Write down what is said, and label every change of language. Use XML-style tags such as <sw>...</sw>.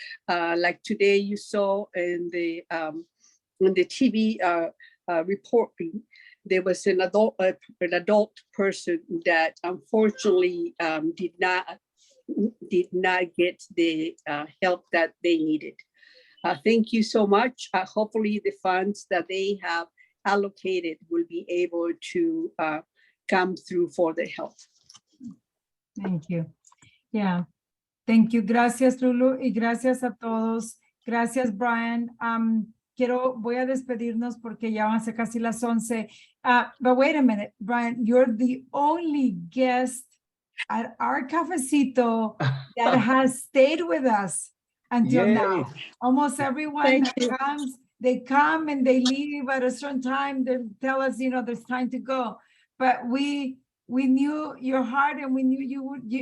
<en>Like today, you saw in the TV reporting, there was an adult person that unfortunately did not get the help that they needed. Thank you so much. Hopefully, the funds that they have allocated will be able to come through for the health. Thank you. Yeah. Thank you.</en> <es>Gracias, Lulu, y gracias a todos. Gracias, Bryan. Voy a despedirnos porque ya van a ser casi las 11.</es> <en>But wait a minute, Bryan, you're the only guest at our cafecito that has stayed with us until now. Almost everyone that comes, they come and they leave at a certain time. They tell us, there's time to go. But we knew your heart, and we knew you would.</en>